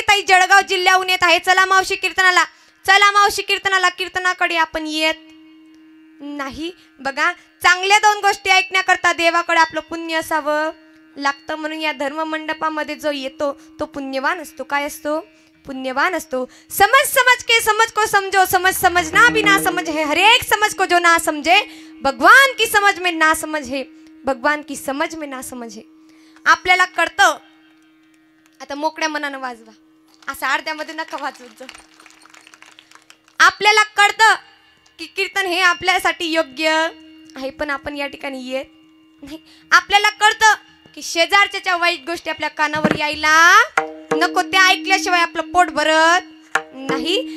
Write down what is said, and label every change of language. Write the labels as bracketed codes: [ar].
[mr] ताई जळगाव जिल्ह्याहून येत आहे. चला मावशी कीर्तनाला, चला मावशी कीर्तनाला. कीर्तनाकडे आपण येत नाही. बघा, चांगल्या 2 गोष्टी ऐकण्याकरता देवाकडे आपलं पुण्य असावं लागतं. म्हणून या धर्म मंडपामध्ये जो येतो तो पुण्यवान असतो. काय असतो? पुण्यवान असतो. [hi] समझ समझ के समझ को समझो, समझ समझना भी ना समझ है, हर एक समझ को जो ना समझे भगवान की समझ में ना समझ है, भगवान की समझ में ना समझ है. [mr] आपल्याला कळतं. आता मोकळ्या मनानं वाजवा, असं अर्ध्यामध्ये नका वाजवत. आपल्याला कळतं की कीर्तन हे आपल्यासाठी योग्य आहे, पण आपण या ठिकाणी येत नाही. आपल्याला कळतं की शेजारच्या वाईट गोष्टी आपल्या कानावर यायला नको, त्या ऐकल्याशिवाय आपलं पोट भरत नाही.